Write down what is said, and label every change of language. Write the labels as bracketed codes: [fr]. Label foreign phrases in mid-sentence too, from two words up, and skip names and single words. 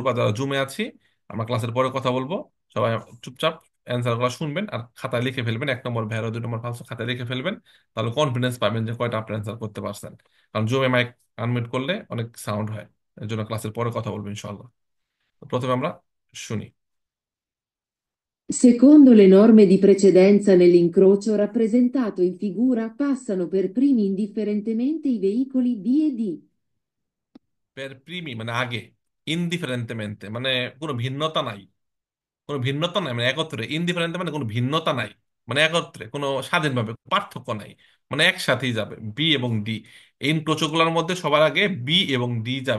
[bn] আর যারা জুমে আছি, আমরা ক্লাসের পরে কথা বলবো। সবাই চুপচাপ অ্যান্সার গুলো শুনবেন আর খাতায় লিখে ফেলবেন। 1 নম্বর ভ্যারো, 2 নম্বর ফালসো খাতায় লিখে ফেলবেন। তাহলে কনফিডেন্স পাবেন যে কয়টা আপনি অ্যান্সার করতে পারছেন। কারণ জুমে মাইক আনমিউট করলে অনেক সাউন্ড হয়। এর জন্য ক্লাসের পরে কথা বলবো ইনশাল্লাহ। তো প্রথমে আমরা শুনি। [it] Secondo le norme di precedenza nell'incrocio rappresentato in figura, passano per primi indifferentemente i veicoli B e D. per primi [bn] মানে আগে, ইনডিফারেন্টেমেন্টে মানে কোনো ভিন্নতা নাই। কোনো ভিন্নতা নাই মানে একত্রে, ইনডিফারেন্ট মানে কোনো ভিন্নতা নাই, মানে একত্রে কোনো স্বাধীনভাবে পার্থক্য নাই, মানে একসাথেই যাবে বি এবং ডি। এই প্রচুরগুলোর মধ্যে সবার আগে বি এবং ডি যাবে।